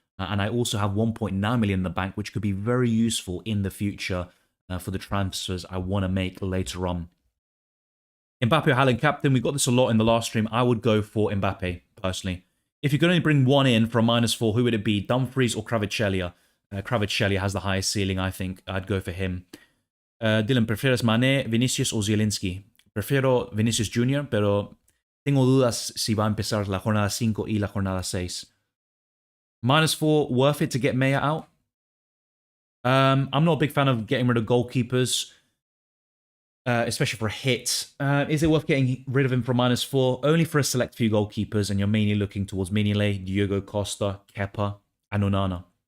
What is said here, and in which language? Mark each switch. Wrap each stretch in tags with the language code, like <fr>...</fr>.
<en>And I also have 1.9 million in the bank, which could be very useful in the future for the transfers I want to make later on. Mbappe or Haaland captain, we got this a lot in the last stream. I would go for Mbappe, personally. If you could only bring one in for a -4, who would it be? Dumfries or Kvaratskhelia? Kvaratskhelia has the highest ceiling, I think. I'd go for him. Dylan,</en> <es>¿prefieres Mané, Vinicius o Zielinski? Prefiero Vinicius Jr., pero tengo dudas si va a empezar la jornada 5 y la jornada 6.</es> <en>-4, worth it to get Meyer out? I'm not a big fan of getting rid of goalkeepers, especially for a hit. Is it worth getting rid of him for -4? Only for a select few goalkeepers, and you're mainly looking towards Mignolet, Diogo Costa, Kepa, and Onana.</en>